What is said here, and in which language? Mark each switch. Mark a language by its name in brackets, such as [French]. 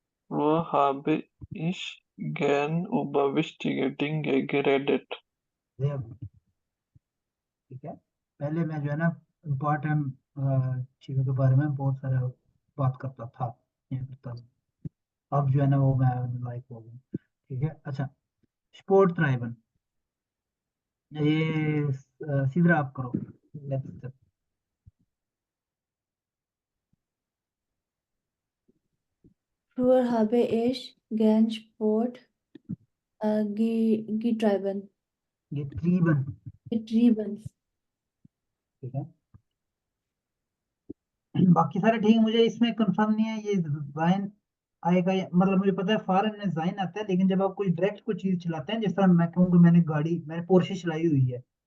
[German] Wo habe ich gern über wichtige Dinge geredet? [English] Very good। [Hindi] ठीक है, पहले मैं जो है ना इम्पोर्टेंट चीजों के बारे में बहुत सारा बात करता था, ये करता था। अब जो है ना वो मैं लाइक हो गया। ठीक है, अच्छा, स्पोर्ट ट्राइबन, ये सीधरा आप करो। [English] let's [German] Früher habe ich gern Sport getrieben. [Hindi] ये त्रिबन। [German] Getrieben. [Hindi] ठीक है, बाकी सारे ठीक है, मुझे इसमें कंफर्म नहीं है ये जाइन आएगा मतलब मुझे पता है फॉरेन में जाइन आता है, लेकिन जब आप कोई डायरेक्ट कोई चीज चलाते हैं, जिस तरह मैं कहूँ कि मैंने पोर्शे चलाई हुई है।